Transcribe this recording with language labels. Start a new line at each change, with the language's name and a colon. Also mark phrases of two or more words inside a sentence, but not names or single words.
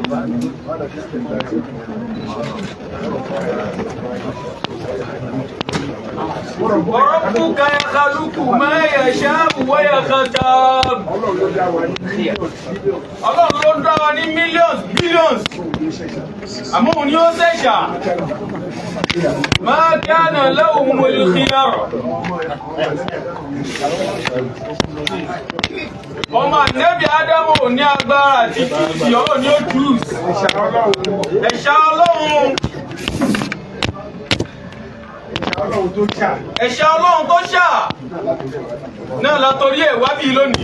Arabic: وربك يخلق ما يشاء ويختار.
Yoruba: Ọlọ́run ló dá wa ní
English: millions billions
Yoruba: àmọ́ òun ni ó ṣẹ̀ṣà.
Arabic: ما كان لهم الخيار.
Yoruba: Ọmọ ànẹ́bí Ádámù ò ní agbára àti túùsì ọ̀rọ̀ ni ó túùsì. Ẹ̀ṣà Ọlọ́run. Ẹ̀ṣà Ọlọ́run tó ṣà náà látọrí ẹ̀ wá bí lónìí.